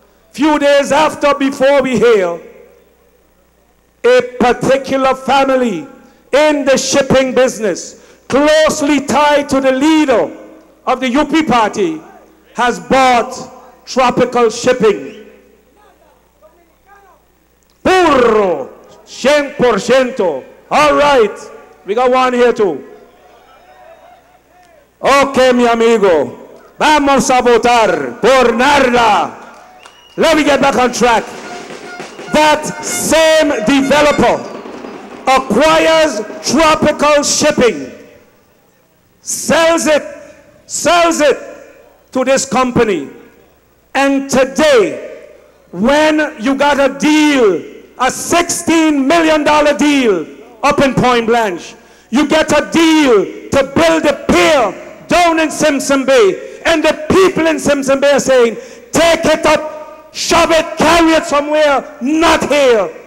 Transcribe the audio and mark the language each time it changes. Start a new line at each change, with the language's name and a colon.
English: Few days after, before we hear, a particular family in the shipping business, closely tied to the leader of the UP party, has bought tropical shipping. Puro, 100%. All right, we got one here too.
Spanish: Ok, mi amigo, vamos a votar por nada.
English: Let me get back on track. That same developer acquires tropical shipping, sells it to this company. And today, when you got a deal, a $16 million deal up in Point Blanche, you get a deal to build a pier down in Simpson Bay, and the people in Simpson Bay are saying, take it up, shove it, carry it somewhere, not here.